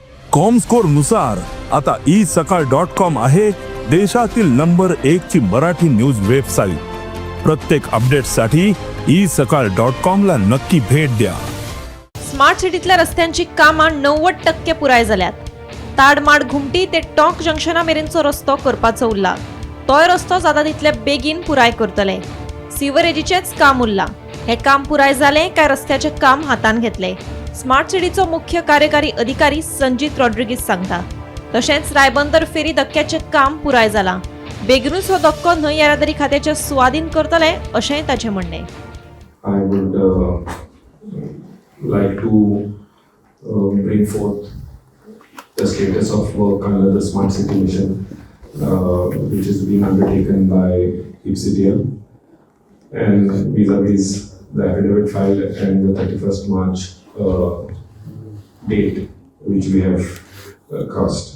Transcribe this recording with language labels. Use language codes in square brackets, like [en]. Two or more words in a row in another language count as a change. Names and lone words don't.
[mr] कॉमस्कोर नुसार आता isakal.com आहे देशातील नंबर 1 ची मराठी [en] news website. [mr] प्रत्येक अपडेटसाठी isakal.com ला नक्की भेट द्या। [en] smart cityतल्या [kok] रस्त्यांची कामां 90% पुराय जाल्यात। ताड माड घुमटी ते टॉक जंक्शना मेरेनचो रस्तो करपाचो उरला। तोय रस्तो जाता तितले बेगीन पुराय करतले। सिवरेजीचेच काम उरला। हे काम पुराय जाले काय रस्त्याचे काम हातान घेतले। [en] smart cityचो [kok] मुख्य कार्यकारी अधिकारी संजीत रॉड्रिगीज सांगता। तशेंच रायबंदर फेरी धक्क्याचे काम पुराय जाला। बेगीनूच हो धक्को न्हय येरादारी खात्याचे सुवाधीन करतले अशेंय ताचे म्हणणे। [en] I would like to bring forth the status of work under the Smart City Mission, which is being undertaken by IPCTL, and vis-a-vis the affidavit filed and the 31st March date, which we have crossed.